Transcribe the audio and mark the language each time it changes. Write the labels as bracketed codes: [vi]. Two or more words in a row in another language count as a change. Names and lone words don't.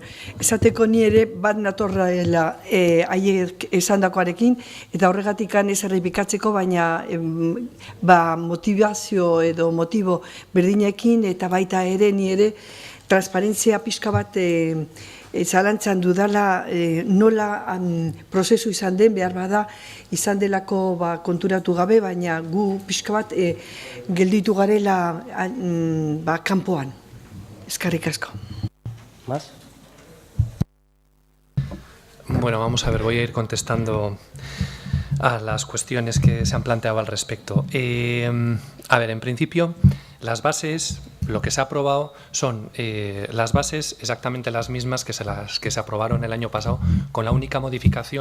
[eu] Esateko ni ere bat natorrela haiek esandakoarekin, eta horregatik ez errepikatzeko, baina motivazio edo motibo berdinekin, eta baita ere ni ere transparentzia pixka bat zalantzan dudala nola prozesu izan den, behar bada izan delako konturatu gabe, baina gu pixka bat gelditu garela kanpoan. Eskerrik asko. [es] ¿Más? Bueno, vamos a ver, voy a ir contestando a las cuestiones que se han planteado al respecto. A ver, en principio, Las bases, lo que se ha aprobado son las bases exactamente las mismas que se aprobaron el año pasado, con la única modificación